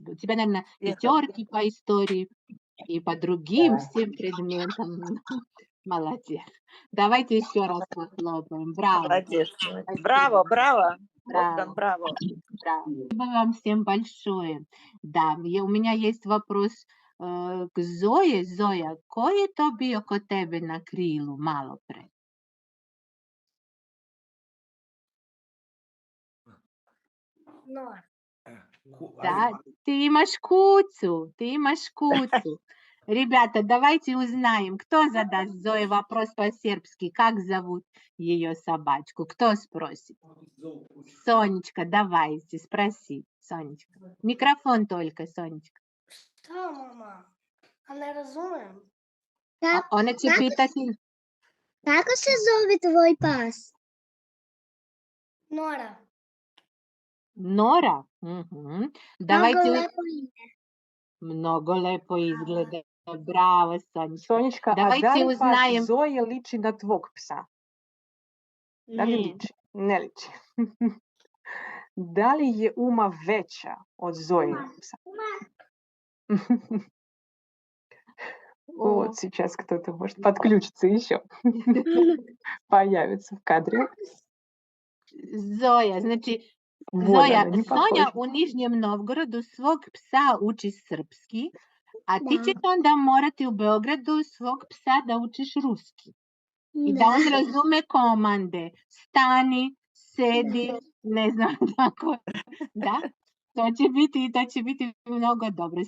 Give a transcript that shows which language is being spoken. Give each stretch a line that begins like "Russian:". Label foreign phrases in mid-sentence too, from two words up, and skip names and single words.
Russian: У тебя, наверное, пятерки по истории и по другим всем предметам. Молодец. Давайте еще раз похлопаем. Браво. Молодец. Спасибо. Браво, браво. Богдан, Браво. браво. Браво. Спасибо вам всем большое. Да, у меня есть вопрос к Зое. Зоя,
Serbian: koji je to bio kod tebe na krilu malo pre? Да, ты имаш куцу.
Russian: Ребята, давайте узнаем, кто задаст Зое вопрос по-сербски, как зовут ее собачку. Кто спросит? Сонечка, давайте, спроси, Сонечка. Микрофон только, Сонечка.
Serbian: Šta, mama? A ne razumem. Ona će pitati... Kako se zove tvoj pas? Nora. Nora?
Russian: Мгм. Давайте...
Serbian: Много lepo ime. Много lepo izgleda. Bravo, Сонечка. Сонечка, а
Russian: Давайте
Serbian: да ли
Russian: узнаем...
Serbian: пас Зоje liči na tvog psa? Da li Не. liči? Ne liči. Da li je Uma veća od Zojinog psa?
Russian: Вот сейчас кто-то может подключиться еще. Появится в кадре.
Serbian: Зоя, znači,
Russian: Вот
Serbian: Zoja,
Russian: она, не
Serbian: Sonja
Russian: похожа.
Serbian: u Nižnjem Novgorodu svog psa uči srpski, a ti ćeš onda morati u Beogradu svog psa da učiš ruski. I da on razume komande. Stani, sedi, ne znam tako. Da? To će biti mnogo dobro.